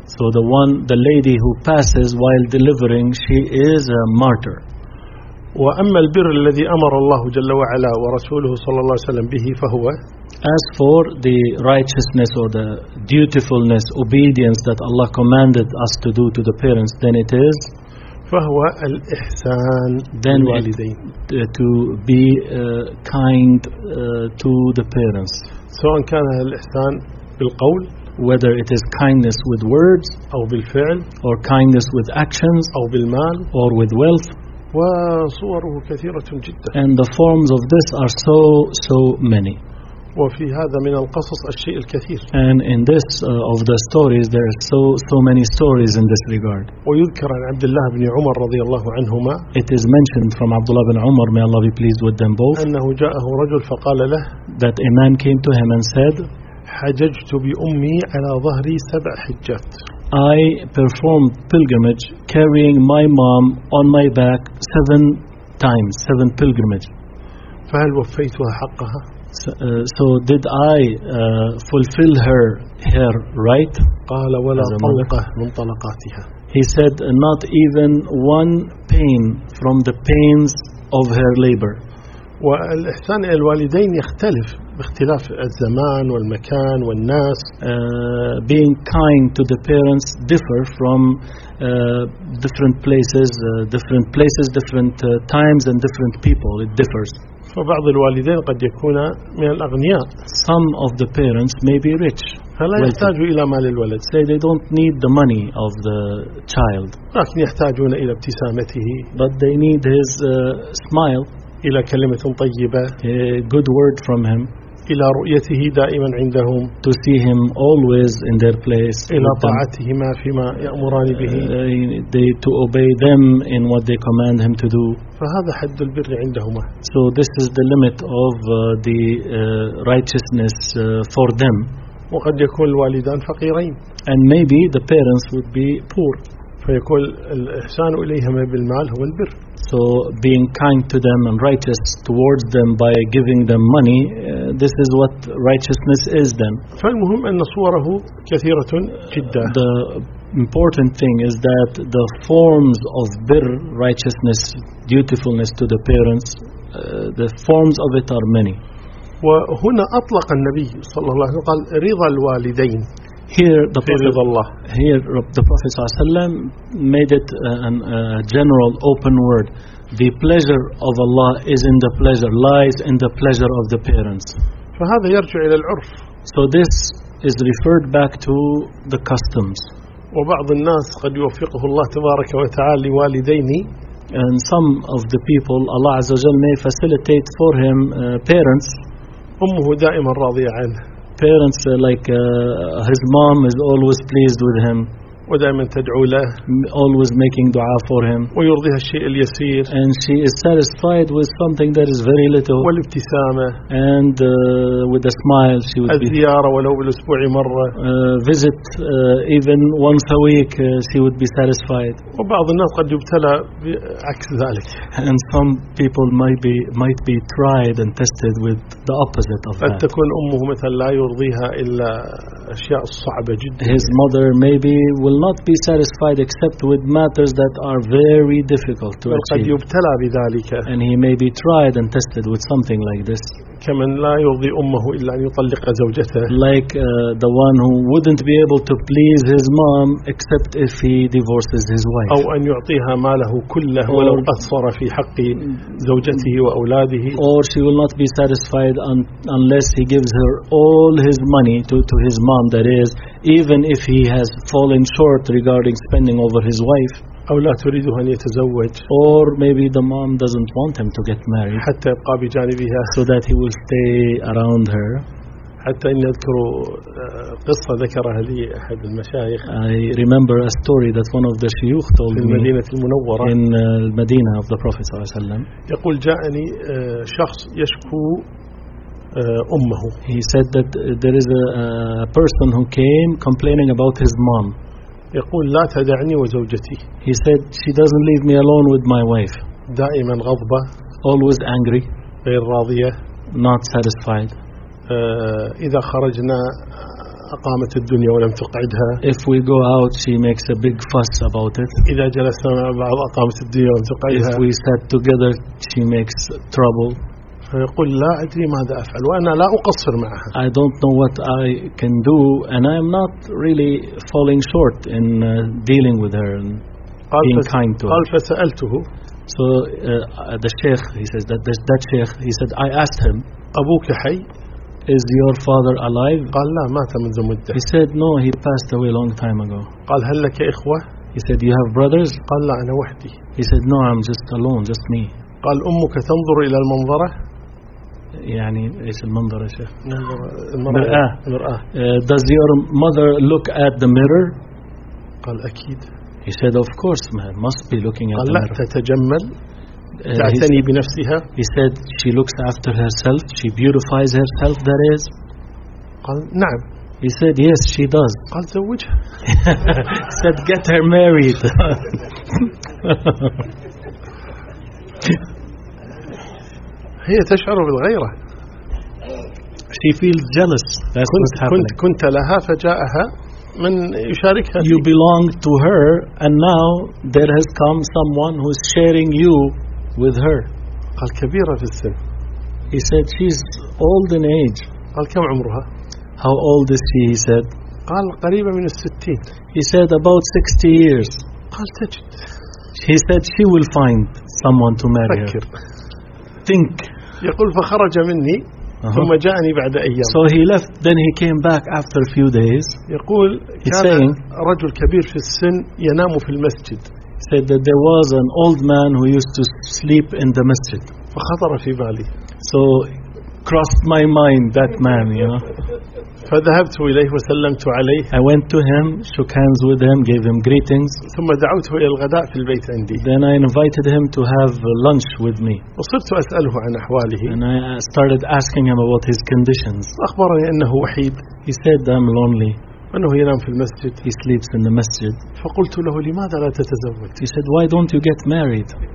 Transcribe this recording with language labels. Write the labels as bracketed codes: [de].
[en] So the lady who passes while delivering, she is a martyr. [ar] وأما البر الذي أمر الله جل وعلا ورسوله صلى الله عليه وسلم به فهو [en] As for the righteousness or the dutifulness, obedience that Allah commanded us to do to the parents, then it is [ar] فهو الإحسان للوالدين [en] To be kind to the parents [ar] سواء كان الإحسان بالقول [en] Whether it is kindness with words [ar] أو بالفعل [en] Or kindness with actions [ar] أو بالمال [en] Or with wealth [ar] وصوره كثيرة جدا. [en] And the forms of this are so so many. [ar] وفي هذا من القصص الشيء الكثير. [en] And in this of the stories there are so so many stories in this regard. [ar] ويذكر عن عبد الله بن عمر رضي الله عنهما. [en] It is mentioned from Abdullah bin Umar may Allah be pleased with them both. [ar] أنه جاءه رجل فقال له. [en] That a man came to him and said. [ar] حججت بأمي على ظهري سبع حجات. [en] I performed pilgrimage carrying my mom on my back seven times, seven pilgrimage. [ar] فهل وفيتها حقها؟ [en] So did I fulfill her right? [ar] قال ولا طلقة من طلقاتها. [en] He said not even one pain from the pains of her labor. [ar] والإحسان إلى الوالدين يختلف. باختلاف الزمان والمكان والناس [en] being kind to the parents differ from different places different times and different people it differs [ar] فبعض الوالدين قد يكون من الأغنياء [en] some of the parents may be rich [ar] فلا يحتاج إلى مال الولد [en] say they don't need the money of the child [ar] لكن يحتاجون إلى ابتسامته [en] but they need his smile [ar] إلى كلمة طيبة [en] a good word from him [ar] إلى رؤيته دائما عندهم [en] to see him always in their place [ar] إلى طاعتهما فيما يأمران به [en] to obey them in what they command him to do [ar] فهذا حد البر عندهما [en] so this is the limit of the righteousness for them [ar] وقد يكون الوالدان فقيرين [en] and maybe the parents would be poor [ar] فيكون الإحسان إليهما بالمال هو البر [en] So being kind to them and righteous towards them by giving them money, this is what righteousness is then. [ar] فالمهم أن صوره كثيرة جدا. [en] The important thing is that the forms of birr, righteousness, dutifulness to the parents, the forms of it are many. [ar] وهنا أطلق النبي صلى الله عليه وسلم قال رضا الوالدين. [en] Here the Prophet [ar] صلى الله عليه وسلم [en] made it a general open word. The pleasure of Allah is in the pleasure, lies in the pleasure of the parents. [ar] فهذا يرجع إلى العرف. [en] So this is referred back to the customs. [ar] وبعض الناس قد يوفقه الله تبارك وتعالى لوالدين. [en] And some of the people Allah [ar] عز وجل [en] may facilitate for him parents. [ar] أمه دائما راضية عنه. [en] Parents like his mom is always pleased with him. [ar] ودائما تدعو له. [en] Always making dua for him. [ar] ويرضيها الشيء اليسير. [en] And she is satisfied with something that is very little. [ar] والابتسامة. [en] And with a smile she would. [ar] الزيارة ولو بالأسبوع مرة. [en] Visit even once a week she would be satisfied. [ar] وبعض الناس قد يبتلى بعكس ذلك. [en] And some people might be tried and tested with the opposite of that. [ar] فتكون أمه مثلا لا يرضيها إلا أشياء صعبة جدا. [en] His mother maybe. will not be satisfied except with matters that are very difficult to achieve. And he may be tried and tested with something like this. Like the one who wouldn't be able to please his mom except if he divorces his wife. Or she will not be satisfied unless he gives her all his money to his mom, that is, even if he has fallen short regarding spending over his wife. [ar] أو لا تريده أن يتزوج. [en] Or maybe the mom doesn't want him to get married. [ar] حتى يبقى بجانبها. [en] So that he will stay around her. [ar] حتى إن أذكر قصة ذكرها لي أحد المشايخ. [en] I remember a story that one of the شيوخ told me. [ar] في المدينة المنورة. [en] In المدينة of the Prophet [ar] صلى الله عليه وسلم. يقول جاءني شخص يشكو أمه. [en] He said that there is a person who came complaining about his mom. [ar] يقول لا تدعني وزوجتي. [en] He said she doesn't leave me alone with my wife. [ar] دائما غضبة. [en] Always angry. [ar] غير راضية. [en] Not satisfied. [ar] إذا خرجنا أقامت الدنيا ولم تقعدها. [en] If we go out, she makes a big fuss about it. [ar] إذا جلسنا مع بعض أقامت الدنيا ولم تقعدها. [en] If we sat together, she makes trouble. [ar] يقول لا أدري ماذا أفعل وأنا لا أقصر معها. [en] I don't know what I can do and I am not really falling short in dealing with her and being kind to her. [ar] قال فسألته. [en] So the sheikh, he says that sheikh, he said I asked him. [ar] أبوك حي؟ [en] Is your father alive? [ar] قال لا مات منذ مدة. [en] He said no, he passed away long time ago. [ar] قال هل لك إخوة؟ [en] He said you have brothers? [ar] قال لا أنا وحدي. [en] He said no, I'm just alone, just me. [ar] قال أمك تنظر إلى المنظرة؟ يعني إيش المنظر يا شيخ؟ المرآة. [en] Does your mother look at the mirror؟ [ar] قال أكيد. [en] He said of course man must be looking at [ar] قال [en] the mirror. [ar] قال لا تتجمل. تعتني بنفسها. [en] He said she looks after herself. She beautifies herself. That is. [ar] قال نعم. [en] He said yes she does. [ar] قال زوجها. [en] Said get her married. [ar] هي تشعر بالغيرة. [en] She feels jealous. That's what's happening. [ar] كنت لها فجاءها من يشاركها. [en] You belong to her and now there has come someone who's sharing you with her. [ar] قال كبيرة في السن. [en] He said she's old in age. [ar] قال كم عمرها؟ [en] How old is she? He said. [ar] قال قريبة من الستين. [en] He said about 60 years. [ar] قال تجد. [en] He said she will find someone to marry her. Think. [ar] يقول فخرج مني ثم جاءني بعد أيام. [en] So he left, then he came back after a few days. [ar] يقول كان رجل كبير في السن ينام في المسجد. [en] Said that there was an old man who used to sleep in the masjid. [ar] فخطر في بالي. [en] So crossed my mind that man, you know. [ar] فذهبت إليه وسلمت عليه. [en] I went to him, shook hands with him, gave him greetings. [ar] ثم دعوته إلى الغداء في البيت عندي. [en] Then I invited him to have lunch with me. [ar] وصرت أسأله عن أحواله. [en] And I started asking him about his conditions. [ar] أخبرني أنه وحيد. [en] He said I'm lonely. [ar] أنه ينام في المسجد. [en] He sleeps in the masjid. [ar] فقلت له لماذا لا تتزوج؟ [en] He said why don't you get married?